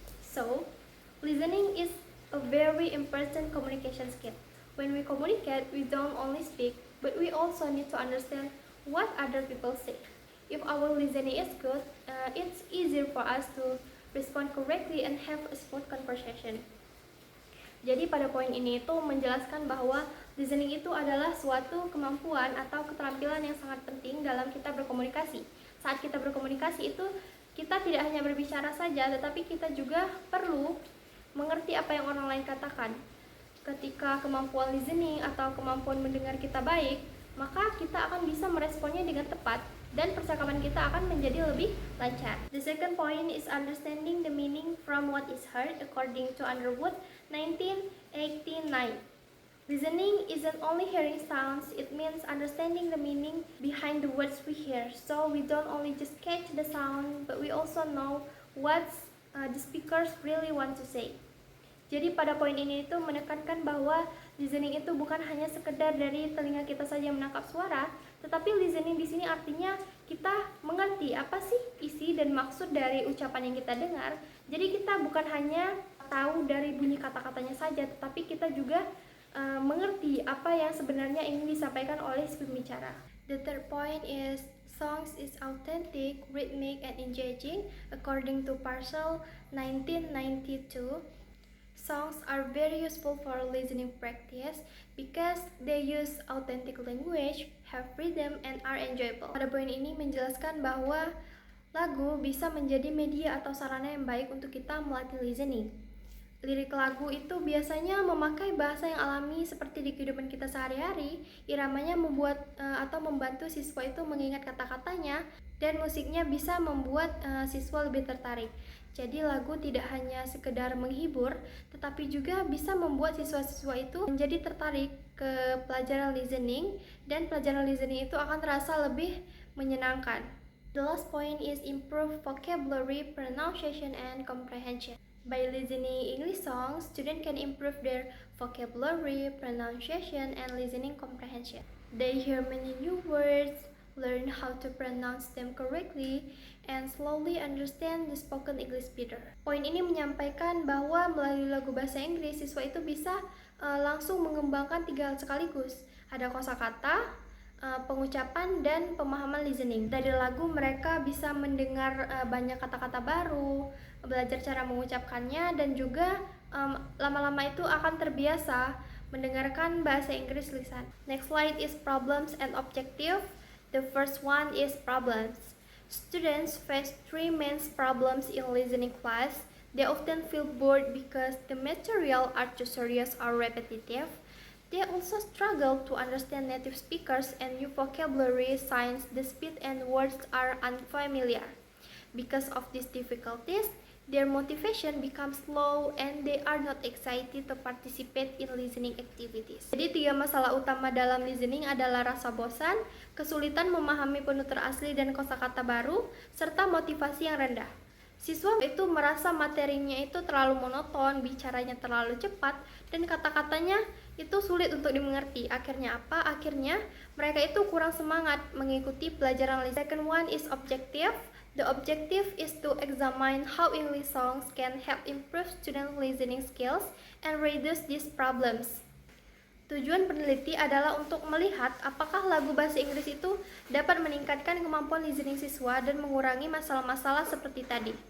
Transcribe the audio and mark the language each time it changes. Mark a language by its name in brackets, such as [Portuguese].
[English] So, listening is a very important communication skill. When we communicate, we don't only speak, but we also need to understand what other people say. If our listening is good, it's easier for us to respond correctly and have a smooth conversation. [Indonesian] Jadi pada poin ini itu menjelaskan bahwa listening itu adalah suatu kemampuan atau keterampilan yang sangat penting dalam kita berkomunikasi. Saat kita berkomunikasi itu kita tidak hanya berbicara saja, tetapi kita juga perlu mengerti apa yang orang lain katakan. Ketika kemampuan listening atau kemampuan mendengar kita baik, maka kita akan bisa meresponnya dengan tepat dan percakapan kita akan menjadi lebih lancar. [English] The second point is understanding the meaning from what is heard according to Underwood 1989. Listening isn't only hearing sounds, it means understanding the meaning behind the words we hear. So we don't only just catch the sound, but we also know what the speakers really want to say. [Indonesian] Jadi pada poin ini itu menekankan bahwa listening itu bukan hanya sekedar dari telinga kita saja menangkap suara, tetapi listening di sini artinya kita mengerti apa sih isi dan maksud dari ucapan yang kita dengar. Jadi kita bukan hanya tahu dari bunyi kata-katanya saja, tetapi kita juga mengerti apa yang sebenarnya ingin disampaikan oleh si pembicara. [English] The third point is songs is authentic, rhythmic, and engaging according to Parcel 1992. Songs are very useful for listening practice because they use authentic language, have rhythm, and are enjoyable. [Indonesian] Pada poin ini menjelaskan bahwa lagu bisa menjadi media atau sarana yang baik untuk kita melatih listening. Lirik lagu itu biasanya memakai bahasa yang alami seperti di kehidupan kita sehari-hari. Iramanya membuat atau membantu siswa itu mengingat kata-katanya, dan musiknya bisa membuat siswa lebih tertarik. Jadi lagu tidak hanya sekedar menghibur, tetapi juga bisa membuat siswa-siswa itu menjadi tertarik ke pelajaran listening, dan pelajaran listening itu akan terasa lebih menyenangkan. [English] The last point is improve vocabulary, pronunciation, and comprehension. By listening English songs, students can improve their vocabulary, pronunciation, and listening comprehension. They hear many new words, learn how to pronounce them correctly, and slowly understand the spoken English better. [Indonesian] Poin ini menyampaikan bahwa melalui lagu bahasa Inggris, siswa itu bisa langsung mengembangkan 3 hal sekaligus. Ada kosakata, pengucapan, dan pemahaman listening. Dari lagu mereka bisa mendengar banyak kata-kata baru, belajar cara mengucapkannya, dan juga lama-lama itu akan terbiasa mendengarkan bahasa Inggris lisan. [English] Next slide is problems and objective. The first one is problems. Students face 3 main problems in listening class. They often feel bored because the material are too serious or repetitive. They also struggle to understand native speakers and new vocabulary since the speed and words are unfamiliar. Because of these difficulties, their motivation becomes low and they are not excited to participate in listening activities. [Indonesian] Jadi 3 masalah utama dalam listening adalah rasa bosan, kesulitan memahami penutur asli dan kosakata baru, serta motivasi yang rendah. Siswa itu merasa materinya itu terlalu monoton, bicaranya terlalu cepat, dan kata-katanya itu sulit untuk dimengerti. Akhirnya apa? Akhirnya mereka itu kurang semangat mengikuti pelajaran listening. [English] Second one is objective. The objective is to examine how English songs can help improve student listening skills and reduce these problems. [Indonesian] Tujuan peneliti adalah untuk melihat apakah lagu bahasa Inggris itu dapat meningkatkan kemampuan listening siswa dan mengurangi masalah-masalah seperti tadi.